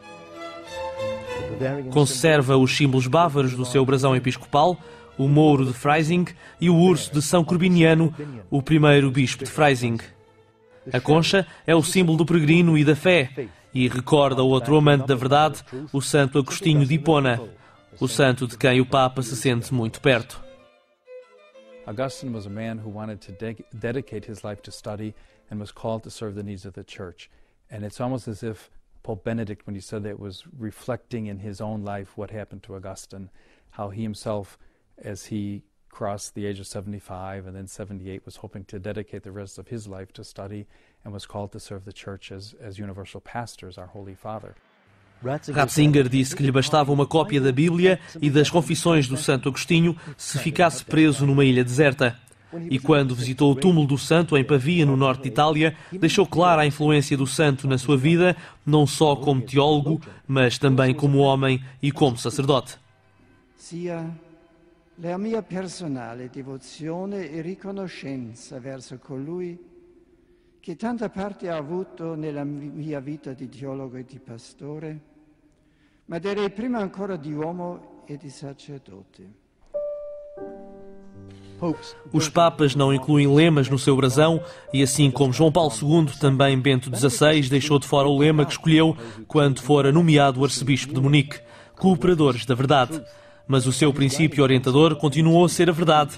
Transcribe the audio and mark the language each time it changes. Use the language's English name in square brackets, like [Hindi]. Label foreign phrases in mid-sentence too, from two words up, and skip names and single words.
[Portuguese] Conserva os símbolos bávaros do seu brasão episcopal, o mouro de Freising e o urso de São Corbiniano, o primeiro bispo de Freising. A concha é o símbolo do peregrino e da fé e recorda outro amante da verdade, o Santo Agostinho de Hipona, o santo de quem o Papa se sente muito perto. [English] Augustine was a man who wanted to dedicate his life to study and was called to serve the needs of the church. And it's almost as if Pope Benedict, when he said that, was reflecting in his own life what happened to Augustine, how he himself, as he crossed the age of 75 and then 78, was hoping to dedicate the rest of his life to study and was called to serve the church as universal pastor, as our Holy Father. [Portuguese] Ratzinger disse que lhe bastava uma cópia da Bíblia e das Confissões do Santo Agostinho se ficasse preso numa ilha deserta. E quando visitou o túmulo do santo em Pavia, no norte de Itália, deixou clara a influência do santo na sua vida, não só como teólogo, mas também como homem e como sacerdote. [Italian] Sia la mia personale devozione e riconoscenza verso colui che tanta parte ha avuto nella mia vita di teologo e di pastore, ma direi prima ancora di uomo e di sacerdote. [Portuguese] Os papas não incluem lemas no seu brasão e, assim como João Paulo II, também Bento XVI deixou de fora o lema que escolheu quando fora nomeado arcebispo de Munique, cooperadores da verdade. Mas o seu princípio orientador continuou a ser a verdade.